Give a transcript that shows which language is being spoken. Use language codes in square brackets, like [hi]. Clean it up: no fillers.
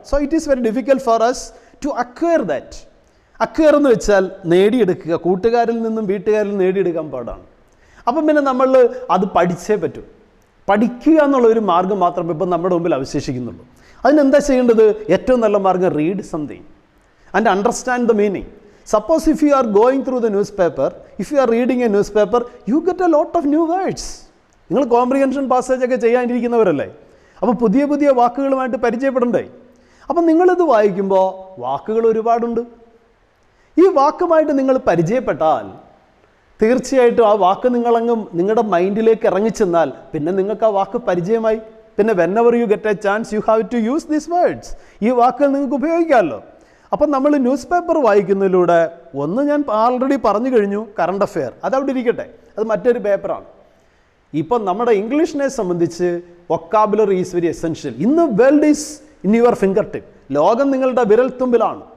[en] So it is very difficult for us to acquire that. [ml] Acquire എന്ന് വെച്ചാൽ നേടിയെടുക്കുക. കൂട്ടുകാരിൽ നിന്നും വീട്ടുകാരിൽ നേടിയെടുക്കാൻ പാടാണ്. അപ്പം പിന്നെ നമ്മൾ അത് പഠിച്ചേ പറ്റൂ. പഠിക്കുക എന്നുള്ള ഒരു മാർഗ്ഗം മാത്രമേ ഇപ്പം നമ്മുടെ മുമ്പിൽ അവശേഷിക്കുന്നുള്ളൂ. അതിനെന്താ ചെയ്യേണ്ടത്? ഏറ്റവും നല്ല മാർഗ്ഗം [en] Read something and understand the meaning. Suppose if you are going through the newspaper, if you are reading a newspaper, you get a lot of new words. [ml] നിങ്ങൾ കോംപ്രിഹെൻഷൻ പാസേജ് ഒക്കെ ചെയ്യാനിരിക്കുന്നവരല്ലേ? അപ്പോൾ പുതിയ പുതിയ വാക്കുകളുമായിട്ട് പരിചയപ്പെടണ്ടേ? അപ്പം നിങ്ങളിത് വായിക്കുമ്പോൾ വാക്കുകൾ ഒരുപാടുണ്ട്. ഈ വാക്കുമായിട്ട് നിങ്ങൾ പരിചയപ്പെട്ടാൽ തീർച്ചയായിട്ടും ആ വാക്ക് നിങ്ങളുടെ മൈൻഡിലേക്ക് ഇറങ്ങിച്ചെന്നാൽ പിന്നെ നിങ്ങൾക്ക് ആ വാക്ക് പരിചയമായി. പിന്നെ [en] whenever you get a chance, you have to use these words. [ml] ഈ വാക്കുകൾ നിങ്ങൾക്ക് ഉപയോഗിക്കാമല്ലോ. അപ്പം നമ്മൾ ന്യൂസ് പേപ്പർ വായിക്കുന്നതിലൂടെ ഒന്ന് ഞാൻ ആൾറെഡി പറഞ്ഞു കഴിഞ്ഞു, കറണ്ട് അഫെയർ. അതവിടെ ഇരിക്കട്ടെ, അത് മറ്റൊരു പേപ്പറാണ്. ഇപ്പം നമ്മുടെ ഇംഗ്ലീഷിനെ സംബന്ധിച്ച് [en] Vocabulary is very essential. ഇന്ന് world is in your finger tip. [ml] ലോകം നിങ്ങളുടെ വിരൽത്തുമ്പിലാണ്.